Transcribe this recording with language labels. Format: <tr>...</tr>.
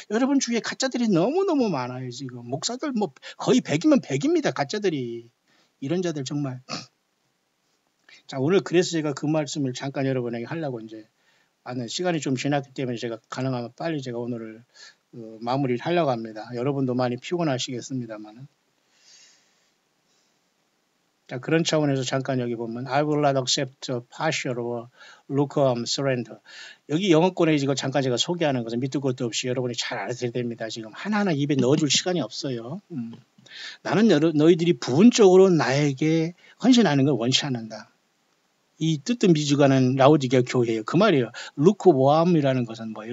<ko>여러분 주위에 가짜들이 너무너무 많아요. 지금 목사들 뭐 거의 100이면 100입니다. 가짜들이. 이런 자들 정말. 자, 오늘 그래서 제가 그 말씀을 잠깐 여러분에게 하려고 이제 시간이 좀 지났기 때문에 제가 가능하면 빨리 제가 오늘을 마무리를 하려고 합니다. 여러분도 많이 피곤하시겠습니다만은. 자, 그런 차원에서 잠깐 여기 보면</ko> <en>I will not accept partial or lukewarm surrender.</en> <ko>여기 영어권에 이거 잠깐 제가 소개하는 것은 밑도 끝도 없이 여러분이 잘 알아야 됩니다. 지금 하나하나 입에 넣어줄 시간이 없어요. 나는 너희들이 부분적으로 나에게 헌신하는 걸 원치 않는다. 이 뜨뜻미지근한 라오디게아 교회예요. 그 말이에요. 루크워함이라는 것은 뭐예요?</ko>